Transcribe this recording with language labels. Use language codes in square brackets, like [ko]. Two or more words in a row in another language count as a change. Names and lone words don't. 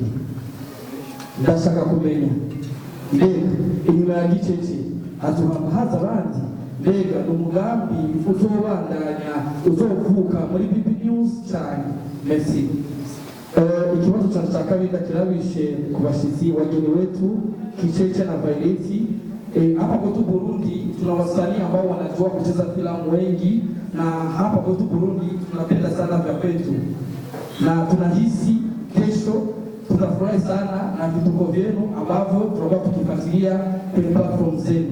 [rn] Ndashaka kumenya mbega inyuma ya Kicheche haza abandi, mbega umugambi uzobandanya uzovuka muri BB News cyane. Merci. Ikibazo cha kabiri kirabishe ku bashitsi [sw] wageni wetu [rn] Kicheche na Violet. [sw] Hapa kwetu Burundi tuna wasanii ambao wanajua kucheza filamu wengi, na hapa kwetu Burundi tunapenda sana vya kwetu, na tunahisi kesho tutafurahi sana na vituko vyenu ambavyo tutakuwa tukifuatilia kwenye platform zenu.